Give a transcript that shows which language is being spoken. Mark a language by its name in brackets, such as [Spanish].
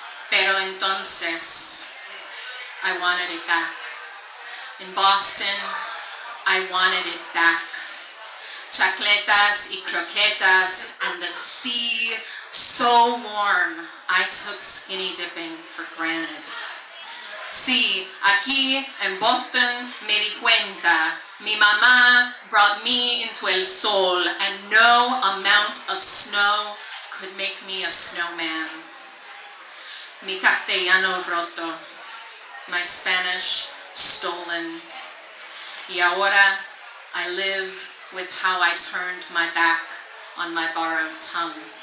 [Spanish] Pero entonces, [English] I wanted it back. In Boston, I wanted it back. [Spanish] Chacletas y croquetas [English] and the sea so warm, I took skinny dipping for granted. [Spanish] Sí, aquí en Boston me di cuenta. Mi mamá [English] brought me into [Spanish] el sol, [English] and no amount of snow could make me a snowman. [Spanish] Mi castellano roto, [English] my Spanish stolen. [Spanish] Y ahora [English] I live with how I turned my back on my borrowed tongue.